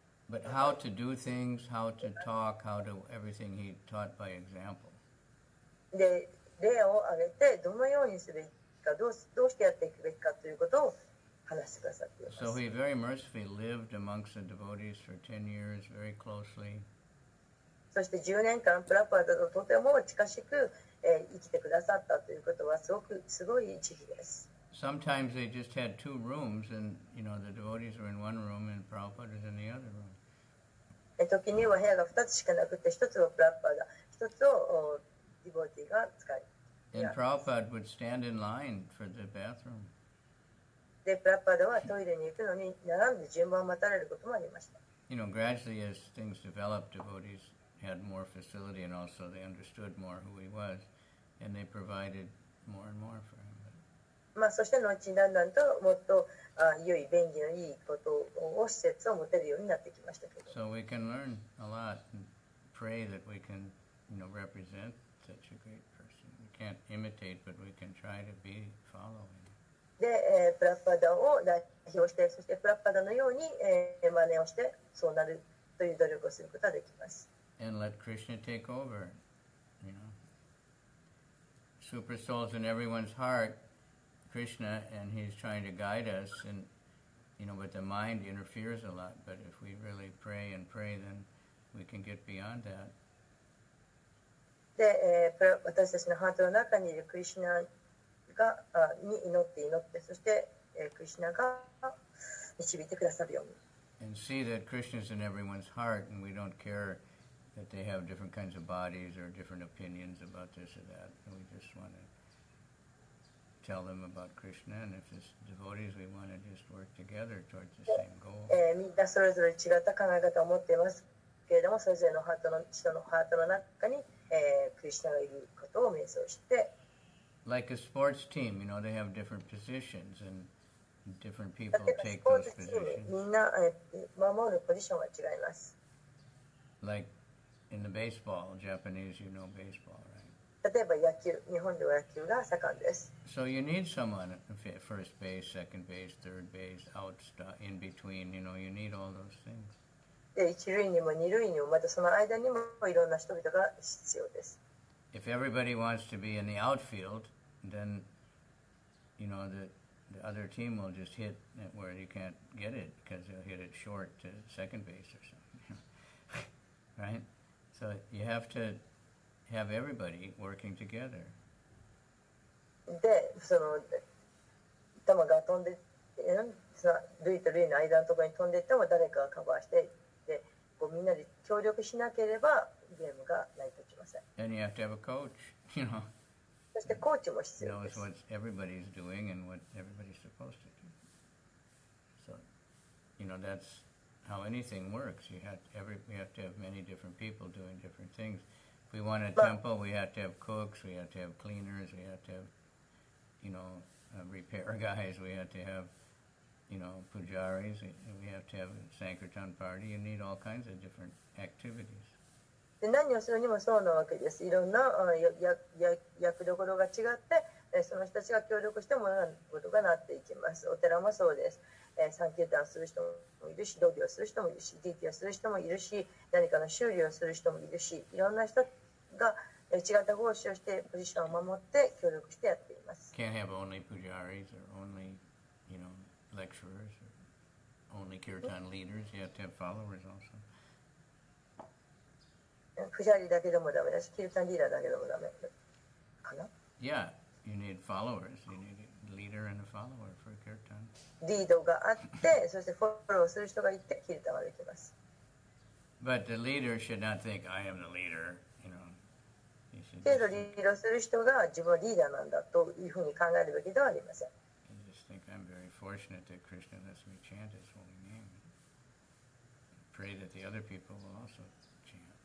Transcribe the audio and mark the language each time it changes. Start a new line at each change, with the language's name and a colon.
English: But how to do things, how to talk, everything he taught by example.
Japanese: で、例を挙げてどのようにすべきか、どうしてやっていくべきかということを話してくださっています。
English: So he very mercifully lived amongst the devotees for 10 years very closely.
Japanese: そして10年間プラパーダととても近しく、生きてくださったということはすごい慈悲です。
English: Sometimes they just had 2 rooms, and the devotees were in one room and Prabhupada was in the other room.
Japanese: 時には部屋が2つしかなくて、1つをプラパーダ、1つをディボティが使い。
English: And Prabhupada would stand in line for the bathroom.
Japanese: で、プラパーダはトイレに行くのに並んで順番を待たれることもありました。
English: Gradually as things developed, devotees had more facility, and also they understood more who he was, and they provided more and more for him.
Japanese: そして後にだんだんともっと良い便宜のいいことを施設を持てるようになってきましたけど。
English: So we can learn a lot and pray that we can, represent such a great person. We can't imitate, but we can try to be following.
Japanese: で、プラパダを代表して、そしてプラパダのように、真似をしてそうなるという努力をすることができます。
English: And let Krishna take over. Super souls in everyone's heart, Krishna, and he's trying to guide us, and but the mind interferes a lot. But if we really pray and pray, then we can get beyond that.
Japanese: で、私たちのハートの中にいるクリシュナに祈って、そして、クリシュナが導いてくださるように。
English: And see that Krishna's in everyone's heart, and we don't care that they have different kinds of bodies or different opinions about this or that. And we just want to tell them about Krishna, and if it's devotees, we want to just work together towards the same goal.
Japanese: みんなそれぞれ違った考え方を持っていますけれども、それぞれの人のハートの中に、クリシュナがいることを瞑想して。
English: Like a sports team, they have different positions, and different people take those positions.
Japanese: みんな、守るポジションは違います。
English: Like in the baseball, Japanese, baseball, right?
Japanese: 例えば野球、日本では野球が盛んです。
English: So you need someone at first base, second base, third base, out, in between. You need all those things.
Japanese: で、一塁にも二塁にも、またその間にもいろんな人々が必要です。
English: If everybody wants to be in the outfield, then the other team will just hit where you can't get it because they'll hit it short to second base or something, right? So you have to have everybody working together.
Japanese: で、その球が飛んで、塁と塁の間のところに飛んでいっても誰かがカバーして、で、みんなで協力しなければゲームが成り立ちません。
English: And you have to have a coach,
Japanese: そしてコーチも必要です。
English: knows what everybody's doing and what everybody's supposed to do. So, that's how anything works. We have to have many different people doing different things. If we want a temple, we have to have cooks, we have to have cleaners, we have to have, repair guys, we have to have, pujaris, we have to have a Sankirtan party. You need all kinds of different activities.
Japanese: で、何をするにもそうなわけです。いろんな役どころが違って、その人たちが協力して物事がなっていきます。お寺もそうです。サンキュータンする人もいるし、道義をする人もいるし、ディーティをする人もいるし、何かの修理をする人もいるし、いろんな人が違った奉仕をしてポジションを守って協力してやっています。
English: Can't have only pujaris or only, lecturers or only kirtan leaders. You have to have followers also.
Japanese: プジャリだけでもダメだし、キルタンリーダーだけでもダメかな。
English: Yeah, you need followers. You need a leader and a follower for kirtan.
Japanese: リードがあって、そしてフォローする人がいて、キルタンができます。
English: But the leader should not think, I am the leader, He should
Japanese: けどリードする人が自分はリーダーなんだというふうに考えるべきではありません。
English: just think, I'm very fortunate that Krishna lets me chant his holy name. Pray that the other people will also chant.